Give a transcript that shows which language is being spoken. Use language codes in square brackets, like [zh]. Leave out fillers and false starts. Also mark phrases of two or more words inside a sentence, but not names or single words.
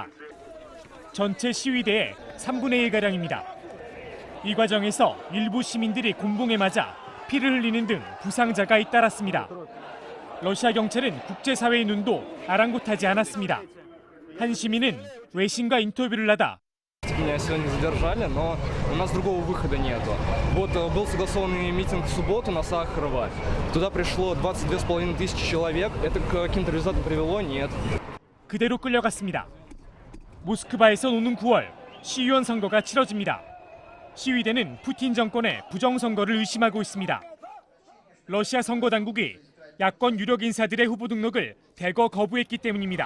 [ko] 전체 시위대의 3분의 1가량입니다. 이 과정에서 일부 시민들이 곤봉에 맞아 피를 흘리는 등 부상자가 잇따랐습니다. 러시아 경찰은 국제사회의 눈도 아랑곳하지 않았습니다. 한 시민은 외신과 인터뷰를 하다 [ru] Меня сегодня задержали, но у нас другого выхода нету. Вот был согласованный митинг в субботу на Сахарова. Туда пришло 22,5 тысячи человек. Это к каким-то результатам привело? Нет. [ko] 그대로 끌려갔습니다. 모스크바에선 오는 9월 시의원 선거가 치러집니다. 시위대는 푸틴 정권의 부정선거를 의심하고 있습니다. 러시아 선거 당국이 야권 유력 인사들의 후보 등록을 대거 거부했기 때문입니다.